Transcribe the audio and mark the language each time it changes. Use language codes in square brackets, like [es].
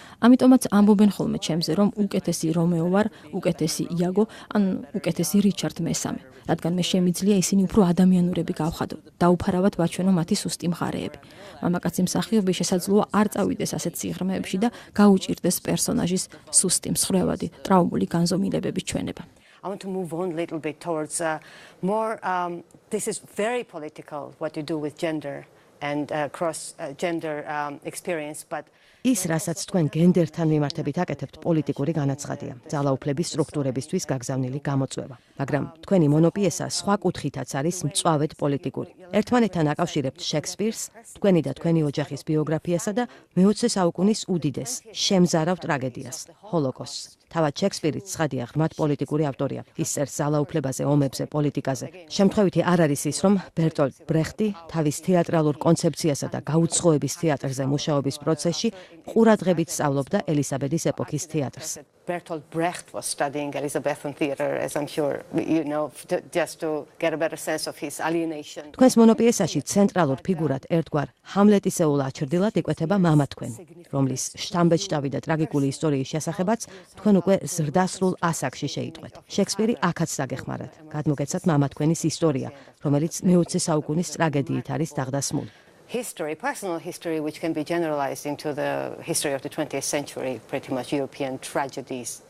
[ka] ამიტომაც ამბობენ ხოლმე ჩემზე, რომ უკეთესი რომეო ვარ, უკეთესი იაგო, ან უკეთესი რიჩარდ მესამე. რადგან მე შემიძლია ისინი უფრო ადამიანურები გავხადო. დაუფარავად ვაჩვენო მათი სუსტი მხარეები. მამაკაცი მსახიობი შესაძლოა არ წავიდეს ასეთ სიღრმეებში და გაუჭირდეს პერსონაჟის სუსტი, მსხვერპლი, ტრაუმული განზომილებების ჩვენება. [en] I want to move on a little bit towards more, this is very political, what you do with gender and cross-gender experience, but [ka] ის, რასაც თქვენ გენდერთან მიმართებით აკეთებთ, პოლიტიკური განაცხადია, ძალაუფლების სტრუქტურებისთვის გაგზავნილი გამოწვევა. მაგრამ თქვენი მონოპიესა სხვა კუთხითაც არის მწვავედ პოლიტიკური. ერთმანეთთან აკავშირებთ შექსპირს, თქვენი და თქვენი ოჯახის ბიოგრაფიასა და მე-20 საუკუნის უდიდეს, შემზარავ ტრაგედიას, ჰოლოკოსტს. თავად შექსპირიც ცხადია, ღრმად პოლიტიკური ავტორია. ის წერს ძალაუფლებაზე, ომებზე, პოლიტიკაზე. შემთხვევითი არ არის ის, რომ ბერტოლტ ბრეხტი თავის თეატრალურ კონცეფციასა და გაუცხოების თეატრზე მუშაობის პროცესში ყურადღებით სწავლობდა ელისაბედის ეპოქის თეატრს. [en] Bertolt Brecht was studying Elizabethan theater, as I'm sure you know, just to get a better sense of his alienation. [ka] თქვენს მონოპიესაში ცენტრალურ ფიგურად ერთგვარ ჰამლეტისეულ აჩრდილად იკვეთება მამა თქვენი, რომლის შთამბეჭდავი და ტრაგიკული ისტორიის შესახებაც თქვენ უკვე ზრდასრულ ასაკში შეიტყვეთ. შექსპირი აქაც დაგეხმარათ. გადმოგეცათ მამა თქვენის ისტორია, რომელიც მე-20 საუკუნის ტრაგედიით არის დაღდასმული. [en] History, personal history, which can be generalized into the history of the 20th century, pretty much European tragedies.